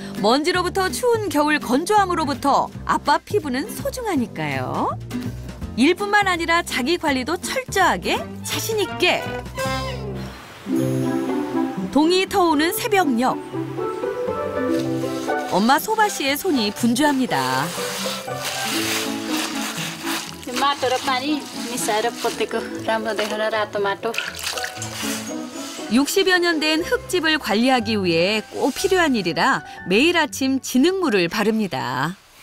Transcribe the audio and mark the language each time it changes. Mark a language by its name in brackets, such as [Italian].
[Korean] 먼지로부터 추운 겨울 건조함으로부터 아빠 피부는 소중하니까요. 일뿐만 아니라 자기 관리도 철저하게 자신 있게. 동이 터오는 새벽녘. 엄마 소바 씨의 손이 분주합니다. [Nepali] माटो र पानी मिसाएर पोतेको राम्रो देखेर रातो माटो. [Korean] 60여 년 된 흙집을 관리하기 위해 꼭 필요한 일이라 매일 아침 진흙물을 바릅니다.